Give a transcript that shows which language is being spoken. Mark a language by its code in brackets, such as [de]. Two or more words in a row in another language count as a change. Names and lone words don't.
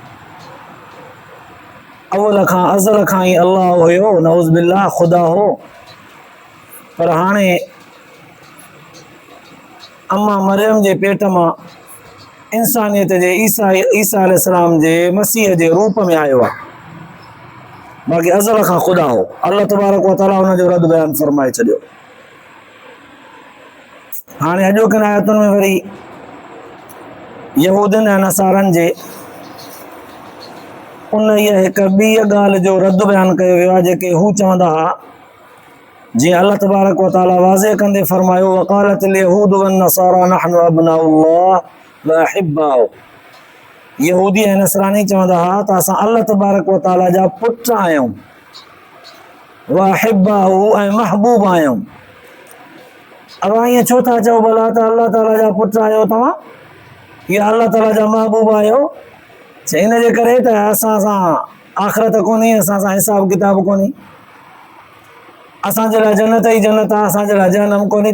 [sd] अवल खां अज़ल खां ई अल्लाह हुयो, [ar] نعوذ بالله [sd] ख़ुदा हो। पर हाणे अम्मा मरियम जे पेट मां इंसानियत जे ईसा अलैहिस्सलाम जे मसीह जे रूप में आयो आहे, बाक़ी अज़ल खां ख़ुदा हो। [ar] الله تبارك وتعالى [sd] हुन जो रद्द बयान फरमाए छॾियो। हाणे अॼोकनि आयतुनि में वरी यहूदनि ऐं नसारनि जे उन इहा हिकु ॿी ॻाल्हि जो रद्द बयान कयो वियो आहे जेके हू चवंदा हुआ, जीअं [ar] الله تبارك وتعالى [sd] वाज़े कंदे फरमायो [ar] وقالت اليهود والنصارى نحن أبناء الله وأحباؤه. [sd] यहूदी ऐं नसरानी चवंदा हुआ त असां [ar] الله تبارك وتعالى [sd] जा पुट आहियूं, [ar] وأحباؤه [sd] ऐं महबूब आहियूं। अब ईअं छो था चओ भला त अल्लाह ताला जा पुट आहियो तव्हां या अल्लाह ताला जा महबूब आहियो? इन जे करे त असां सां आख़िरत कोन्हे, असां सां हिसाब किताब कोन्हे, असांजे लाइ जन्नत ई जन्नत आहे, असांजे लाइ जहन्नम कोन्हे।